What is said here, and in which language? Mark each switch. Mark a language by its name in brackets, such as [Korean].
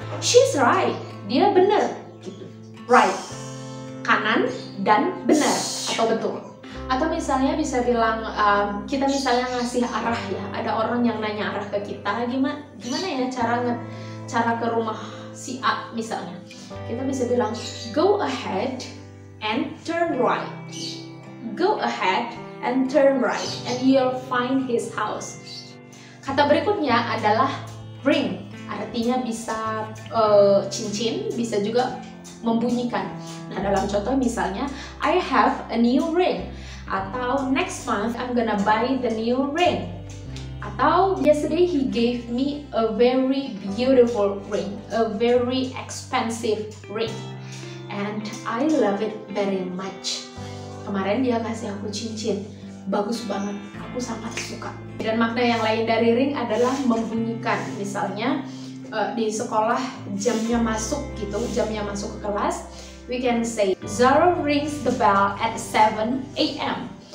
[English] She's right, [Indonesian] dia benar gitu. Right, kanan dan benar atau betul. Atau misalnya bisa bilang kita misalnya ngasih arah ya, ada orang yang nanya arah ke kita, gimana ya cara ke rumah si A misalnya. [English] Kita bisa bilang go ahead and turn right. Go ahead and turn right and you'll find his house. [Indonesian] Kata berikutnya adalah ring. Artinya bisa cincin, bisa juga membunyikan. Nah, dalam contoh misalnya [English] I have a new ring, atau next month I'm gonna buy the new ring, atau yesterday he gave me a very beautiful ring, a very expensive ring, and I love it very much. [Indonesian] Kemarin dia kasih aku cincin, bagus banget, aku sangat suka. Dan makna yang lain dari ring adalah membunyikan. Misalnya di sekolah jamnya masuk gitu, jamnya masuk ke kelas, [English] we can say Zara rings the bell at 7 AM.